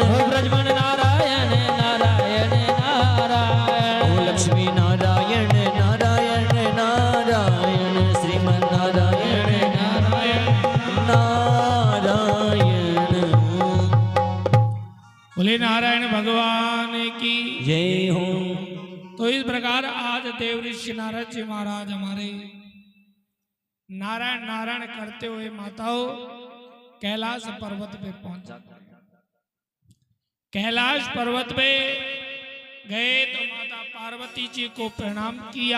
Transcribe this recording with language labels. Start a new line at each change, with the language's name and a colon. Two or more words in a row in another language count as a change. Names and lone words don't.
Hindi: ओ ब्रजमन नारायण नारायण नारायण ओ लक्ष्मी नारायण नारायण नारायण श्रीमन नारायण नारायण नारायण बोले नारायण भगवान की। जय हो। तो इस प्रकार आज देव ऋषि नारद जी महाराज हमारे नारायण नारायण करते हुए माताओं कैलाश पर्वत पे पहुंच जाते हैं। कैलाश पर्वत पे गए तो माता पार्वती जी को प्रणाम किया।